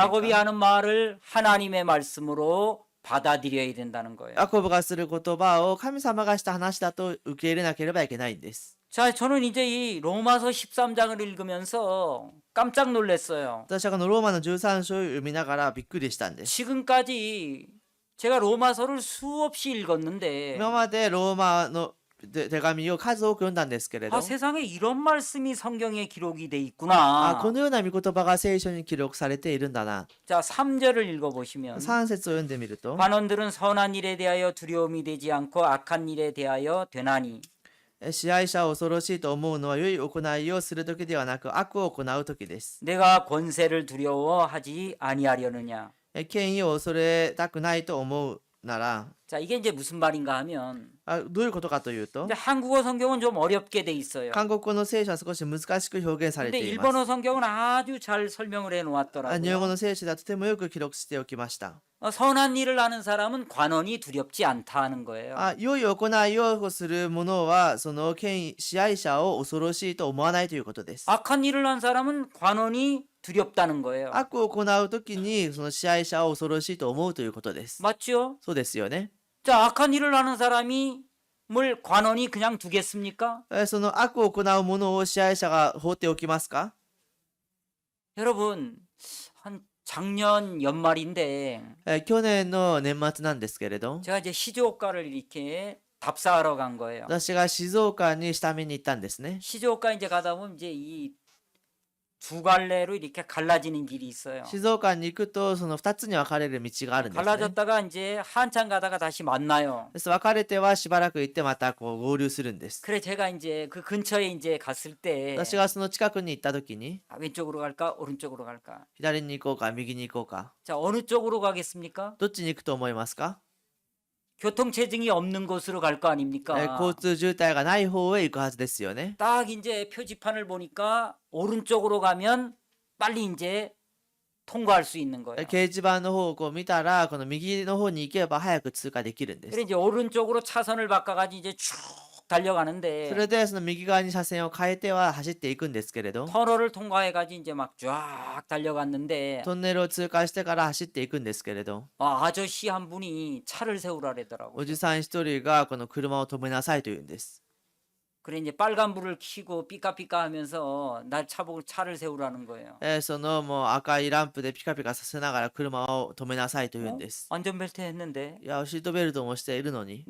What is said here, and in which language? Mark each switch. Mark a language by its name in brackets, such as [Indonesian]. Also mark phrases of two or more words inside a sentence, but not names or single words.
[Korean] 야곱이 하는 말을 하나님의 말씀으로 받아들여야 된다는 거예요. [Japanese] ヤコブがする言葉を神様がした話だと受け入れなければいけないんです。 [Korean] 자, 저는 이제 이 로마서 13장을 읽으면서 깜짝 놀랐어요. [Japanese] 私はこのローマの13章を読みながらびっくりしたんです。 [Korean] 지금까지 제가 로마서를 수없이 읽었는데 [Japanese] 今までローマの手紙を数多く読んだんですけれど、 [Korean] 아, 세상에 이런 말씀이 성경에 기록이 돼 あ、 있구나. [Japanese] このような御言葉が聖書に記録されているんだな。 [Korean] 자, 3절을 읽어보시면 [Japanese] 3 節を読んでみると、 [Korean] 관원들은 선한 일에 대하여 두려움이 되지 않고 악한 일에 대하여 되나니 [Japanese] 支配者を恐ろしいと思うのは良い行いをする時ではなく悪を行う時です。 [Korean] 내가 권세를 두려워하지 아니하려느냐. [Japanese] 権威を恐れたくないと思うなら、 [Korean] 자, 이게 이제 무슨 말인가 하면 [Japanese] どういうことかというと、 [Korean] 근데 한국어 성경은 좀 어렵게 돼 있어요. [Japanese] 韓国語の聖書は少し難しく表現され [Korean] 근데 [Japanese] ています。 [Korean] 일본어 성경은 아주 잘 설명을 해 [Japanese] 日本語 [Korean] 놓았더라고요. [Japanese] の聖書ではとてもよく記録しておきました。 [Korean] 선한 일을 하는 사람은 관원이 두렵지 않다 하는 거예요. [Japanese] 良い行いをする者はその権威支配者を恐ろしいと思わないということです。 [Korean] 악한 일을 한 사람은 관원이 두렵다는 거예요. [Japanese] 悪を行うときにその支配者を恐ろしいと思うということです。 [Korean] 맞죠? [Japanese] そうですよね。 [Korean] 자, 악한 일을 하는 사람이 뭘 관원이 그냥 두겠습니까? [Japanese] その悪を行う者を支配者が放っておきますか？ [Korean] 여러분, 한 작년 연말인데 [Japanese] 去年の年末なんですけれど、 [Korean] 제가 이제 시즈오카를 이렇게 답사하러 간 거예요. [Japanese] 私が静岡に下見に行ったんですね。 [Korean] 시즈오카 이제 가다 보면 이제 이 두 갈래로 이렇게 갈라지는 길이 있어요. [Japanese] 静岡に行くとその2つに分かれる道があるんですね。 [Korean] 갈라졌다가 이제 한참 가다가 다시 만나요. [Japanese] 分かれてはしばらく行ってまたこう合流するんです。 [Korean] 그래 제가 이제 그 근처에 이제 갔을 때 [Japanese] 私がその近くに行った時に [Korean] 아, 왼쪽으로 갈까 오른쪽으로 갈까? [Japanese] 左に行こうか右に行こうか、 [Korean] 자, 어느 쪽으로 가겠습니까? [Japanese] どっちに行くと思いますか？ [Korean] 교통체증이 없는 곳으로 갈 거 아닙니까? [Japanese] 交通渋滞がない方へ行くはずですよね。 [Korean] 딱 이제 표지판을 보니까 오른쪽으로 가면 빨리 이제 통과할 수 있는 거예요. [Japanese] 掲示板の方をこう見たらこの右の方に行けば早く通過できるんです。 [Korean] 그래 이제 오른쪽으로 차선을 바꿔가지고 이제 쭉 달려가는데 [Japanese] それでその右側に車線を変えては走っていくんですけれど、 [Korean] 터널을 통과해가지고 이제 막 쫙 달려갔는데 [Japanese] トンネルを通過してから走っていくんですけれど、 [Korean] 아, 아저씨 한 분이 차를 세우라래더라고. [Japanese] おじさん一人がこの車を止めなさいと言うんです。 [Korean] 그래 이제 빨간불을 켜고 삐까삐까 하면서 날 차보고 차를 세우라는 거예요. [Japanese] そのもう赤いランプでピカピカさせながら車を止めなさいと言うんです。 [Korean] 안전벨트 했는데 [Japanese] いや、シートベルトもしているのに、